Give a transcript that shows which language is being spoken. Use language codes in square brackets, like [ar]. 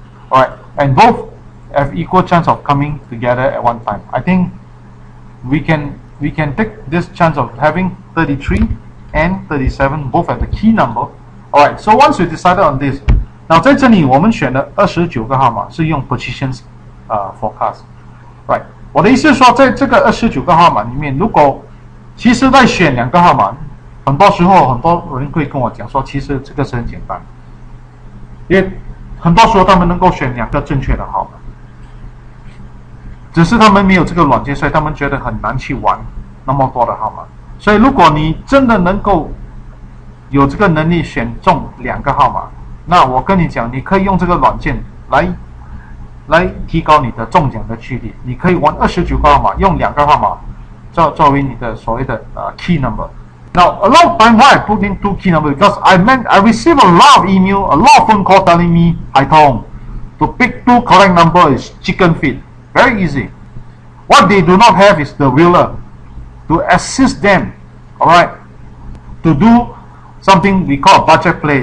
[en] Alright, and both have equal chance of coming together at one time. I think we can take this chance of having 33 and 37 both at the key number. Alright, so once we decided on this, now [zh] 在这里我们选的29个号码是用 positions forecast。 Right， 我的意思是说，在这个29个号码里面，如果其实在选两个号码，很多时候很多人会跟我讲说，其实这个是很简单，因为很多时候他们能够选两个正确的号码。只是他们没有这个软件，所以他们觉得很难去玩那么多的号码。所以如果你真的能够有这个能力选中两个号码，那我跟你讲，你可以用这个软件来提高你的中奖的几率。你可以玩29个号码，用两个号码作为你的所谓的key number。 [en] Now a lot of time why I put in two key number because I receive a lot of email, a lot of phone call telling me, "Hai Tong, to pick two correct number is chicken feed." Very easy. What they do not have is the wheeler to assist them, alright, to do something we call budget play.